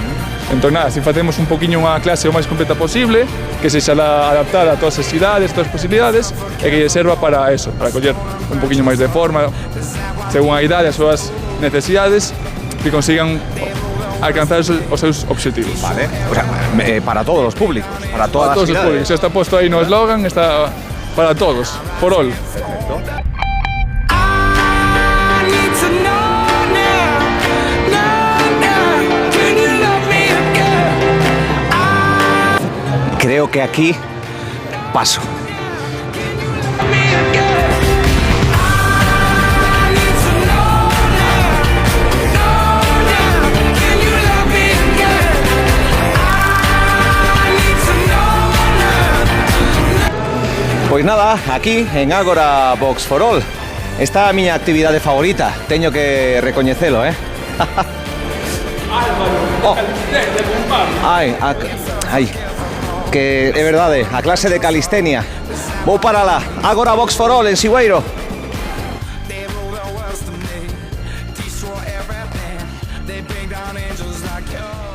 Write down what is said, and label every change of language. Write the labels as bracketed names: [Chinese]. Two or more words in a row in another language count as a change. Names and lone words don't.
[Galician] Entón, nada, si facemos un poquinho unha clase o máis completa posible, que sexa adaptada a todas as idades, todas as posibilidades, e que lle serva para eso, para coller un poquinho máis de forma, según a idade, as súas necesidades, que consigan alcanzar os seus obxectivos. Vale. [Spanish] O sea, para todos los públicos, para todas [Galician] Para todos [Spanish] las [Galician] os idades. públicos. Está puesto aí no eslogan, está para todos, [English] for all. I need to know now, can you love me again? [Galician] Creo que aquí paso. [English] Me again. I need to know now, can you love me again? I need to know now. [Galician] Pois nada, aquí en Ágora Box for All. Esta é a miña actividade favorita, teño que recoñecelo, Oh. Ai, que é verdade, a clase de calistenia. Vou para lá, Ágora Box for All en Sigüeiro. [English] They wrote the words to me, destroy everything. They bring down angels like you.